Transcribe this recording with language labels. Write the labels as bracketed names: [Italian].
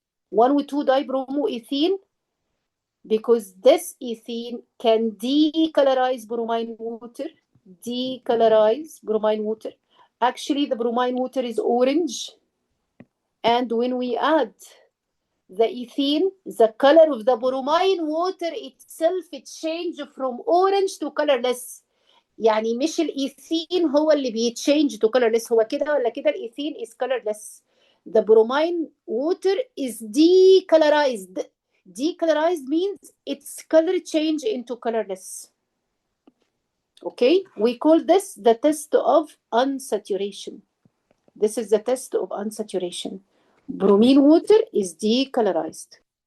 [English] 1 with 2 dibromoethene, because this ethene can decolorize bromine water. Decolorize bromine water. Actually, the bromine water is orange. And when we add the ethene, the color of the bromine water itself change from orange to colorless. [Arabic] يعني مش الايثين هو اللي بيتشينج [English] to colorless، [Arabic] هو كده ولا كده الايثين [English] is colorless. The bromine water is decolorized. Decolorized means its color change into colorless. Okay, we call this the test of unsaturation. This is the test of unsaturation. Bromine water is decolorized.